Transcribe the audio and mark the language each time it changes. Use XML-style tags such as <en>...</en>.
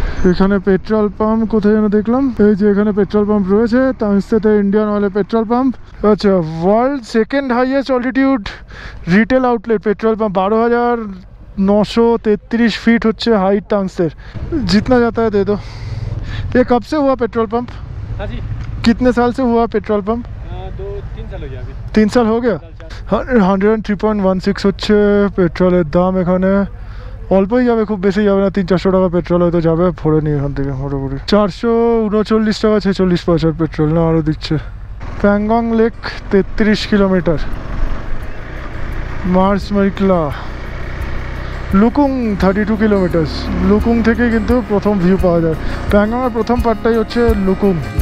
<bn>এখানে petrol pump কোথায় যেন দেখলাম, এই যে এখানে পেট্রোল পাম্প রয়েছে তাংসেতে, ইন্ডিয়ান অয়েলের পেট্রোল পাম্প। আচ্ছা, world second highest altitude retail outlet petrol pump, 12,933 feet হচ্ছে हाइट तांगसेर।</bn> <hi>जितना जाता है दे दो। ये कब से हुआ पेट्रोल पंप? हाँ जी, कितने साल से हुआ पेट्रोल पंप? 3 साल हो गया अभी</hi> <bn>3</bn> <hi>साल हो गया</hi> <bn>103.16 হচ্ছে পেট্রোলের দাম এখানে অল্পই যাবে খুব বেশি যাবে না 300-400 টাকা পেট্রোল হয়তো যাবে ভরে নিয়ে এখান থেকে মোটামুটি 439 টাকা 46 পয়সার পেট্রোল না আরও দিচ্ছে Pangong lake 33 kilometre Mars মাইকলা Lukung 32 kilometre Lukung থেকে কিন্তু প্রথম ভিউ পাওয়া যায় প্যাংগংয়ের প্রথম পার্টটাই হচ্ছে লুকুং</bn>